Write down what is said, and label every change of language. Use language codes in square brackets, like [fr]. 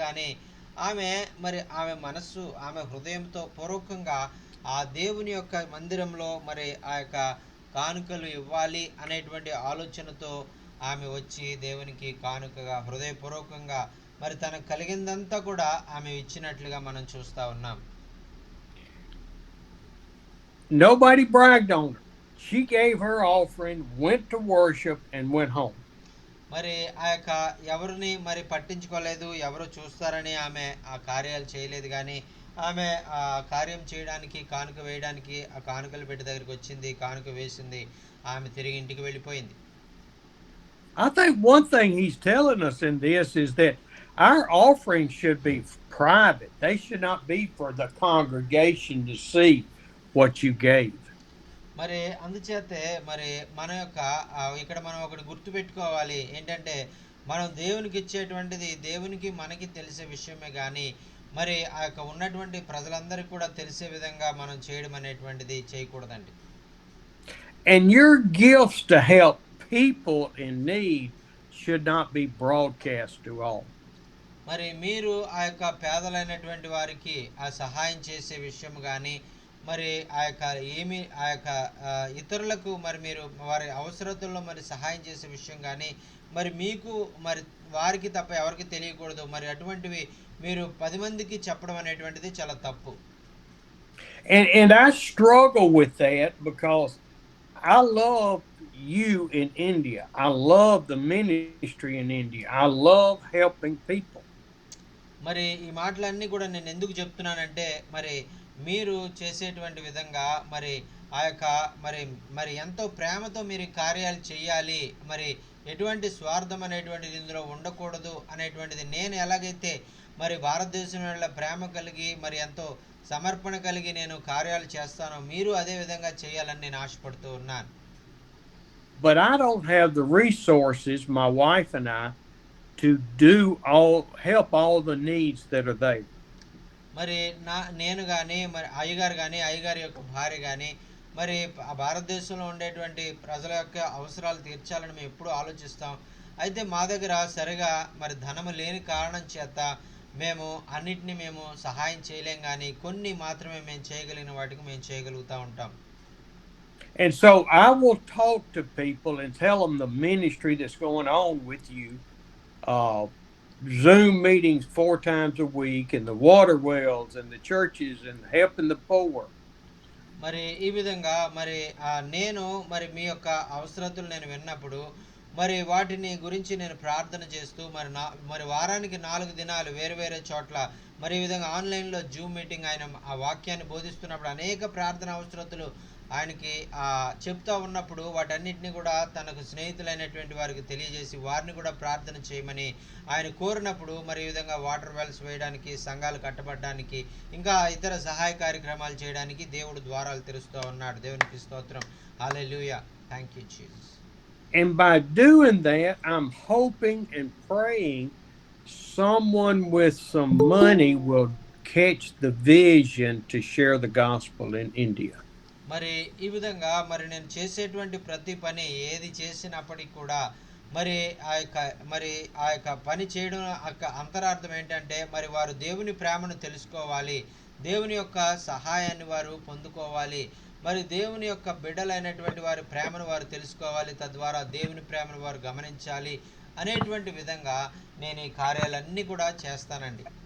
[te] కానీ ఆమె మనస్సు, ఆమె హృదయంతో పూర్వకంగా ఆ దేవుని యొక్క మందిరంలో మరి ఆ యొక్క కానుకలు ఇవ్వాలి అనేటువంటి ఆలోచనతో ఆమె వచ్చి దేవునికి కానుకగా హృదయపూర్వకంగా మరి తనకు కలిగిందంతా కూడా ఆమె ఇచ్చినట్లుగా మనం చూస్తా ఉన్నాం. [en] Nobody bragged on her. She gave her offering, went to worship, and went home. [te] మరి ఆ యొక్క ఎవరిని మరి పట్టించుకోలేదు, ఎవరు చూస్తారని ఆమె ఆ కార్యాలు చేయలేదు. కానీ ఆమె ఆ కార్యం చేయడానికి, కానుక వేయడానికి ఆ కానుకల పెట్టి దగ్గరికి వచ్చింది, కానుక వేసింది, ఆమె తిరిగి ఇంటికి వెళ్ళిపోయింది. [en] I think one thing he's telling us in this is that our offerings should be private. They should not be for the congregation to see what you gave. [te] మరి అందుచేతే మరి మన యొక్క ఇక్కడ మనం ఒకటి గుర్తుపెట్టుకోవాలి ఏంటంటే, మనం దేవునికి ఇచ్చేటువంటిది దేవునికి మనకి తెలిసే విషయమే కానీ మరి ఆ యొక్క ఉన్నటువంటి ప్రజలందరికీ కూడా తెలిసే విధంగా మనం చేయడం అనేటువంటిది చేయకూడదండి. [en] And your gifts to help people in need should not be broadcast to all. [te] మరి మీరు ఆ యొక్క పేదలైనటువంటి వారికి ఆ సహాయం చేసే విషయం కానీ మరి ఆ యొక్క ఇతరులకు మరి మీరు వారి అవసరతల్లో మరి సహాయం చేసే విషయం కానీ మరి మీకు మరి వారికి తప్ప ఎవరికి తెలియకూడదు. మరి అటువంటివి మీరు 10 మందికి చెప్పడం అనేటువంటిది చాలా తప్పు. [en] And I struggle with that because I love you in India. I love the ministry in India. I love helping people. [te] మరి ఈ మాటలన్నీ కూడా నేను ఎందుకు చెప్తున్నానంటే, మరి మీరు చేసేటువంటి విధంగా మరి ఆ యొక్క మరి ఎంతో ప్రేమతో మీరు కార్యాలు చేయాలి, మరి ఎటువంటి స్వార్థం అనేటువంటిది ఇందులో ఉండకూడదు అనేటువంటిది నేను ఎలాగైతే మరి భారతదేశంలో ప్రేమ కలిగి మరి ఎంతో సమర్పణ కలిగి నేను కార్యాలు చేస్తానో మీరు అదే విధంగా చేయాలని నేను ఆశపడుతూ ఉన్నాను. [en] But I don't have the resources, my wife and I, to help all the needs that are there. [te] మరి నేను కానీ మరి అయ్యగారి యొక్క భార్య కానీ మరి భారతదేశంలో ఉండేటువంటి ప్రజల యొక్క అవసరాలు తీర్చాలని మేము ఎప్పుడూ ఆలోచిస్తాం. అయితే మా దగ్గర సరిగా మరి ధనము లేని కారణం చేత మేము అన్నిటినీ మేము సహాయం చేయలేం, కానీ కొన్ని మాత్రమే మేము చేయగలిగిన వాటికి మేము చేయగలుగుతూ ఉంటాం. [en] And so I will talk to people and tell them the ministry that's going on with you, Zoom meetings 4 times a week, and the water wells, and the churches, and helping the poor. [te] మరి ఈ విధంగా మరి నేను మరి మీ యొక్క అవసరతలు నేను విన్నప్పుడు మరి వాటిని గురించి నేను ప్రార్థన చేస్తూ మరి వారానికి 4 దినాలు వేరు వేరే చోట్ల మరి ఈ విధంగా ఆన్లైన్లో జూమ్ మీటింగ్ ఆయన ఆ వాక్యాన్ని బోధిస్తున్నప్పుడు అనేక ప్రార్థన అవసరతలు ఆయనకి చెప్తా ఉన్నప్పుడు వాటన్నిటిని కూడా తనకు స్నేహితులైనటువంటి వారికి తెలియజేసి వారిని కూడా ప్రార్థన చేయమని ఆయన కోరినప్పుడు మరి ఈ విధంగా వాటర్ వెల్స్ వేయడానికి సంఘాలు కట్టబడడానికి ఇంకా ఇతర సహాయ కార్యక్రమాలు చేయడానికి దేవుడు ద్వారాలు తెరుస్తూ ఉన్నాడు. దేవునికి స్తోత్రం. హల్లెలూయా. [en] Thank you Jesus. And by doing that, I'm hoping and praying someone with some money will catch the vision to share the gospel in India. [te] మరి ఈ విధంగా మరి నేను చేసేటువంటి ప్రతి పని ఏది చేసినప్పటికీ కూడా మరి ఆ యొక్క పని చేయడం యొక్క అంతరార్థం ఏంటంటే మరి వారు దేవుని ప్రేమను తెలుసుకోవాలి, దేవుని యొక్క సహాయాన్ని వారు పొందుకోవాలి, మరి దేవుని యొక్క బిడ్డలైనటువంటి వారి ప్రేమను వారు తెలుసుకోవాలి, తద్వారా దేవుని ప్రేమను వారు గమనించాలి అనేటువంటి విధంగా నేను ఈ కార్యాలన్నీ కూడా చేస్తానండి.